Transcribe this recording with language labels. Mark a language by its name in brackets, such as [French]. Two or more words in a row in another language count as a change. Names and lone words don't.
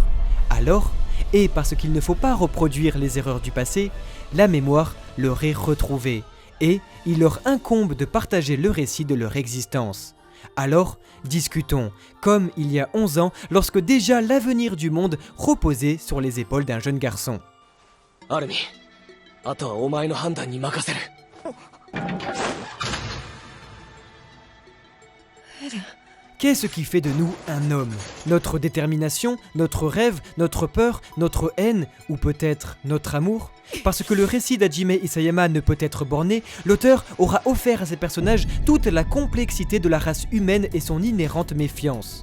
[French] Alors, et parce qu'il ne faut pas reproduire les erreurs du passé, la mémoire leur est retrouvée, et il leur incombe de partager le récit de leur existence. Alors, discutons, comme il y a 11 ans, lorsque déjà l'avenir du monde reposait sur les épaules d'un jeune garçon. Armin, [Japanese] あとはお前の判断に任せる。 [French] Qu'est-ce qui fait de nous un homme? Notre détermination, notre rêve, notre peur, notre haine, ou peut-être notre amour? Parce que le récit d'Hajime Isayama ne peut être borné, l'auteur aura offert à ses personnages toute la complexité de la race humaine et son inhérente méfiance.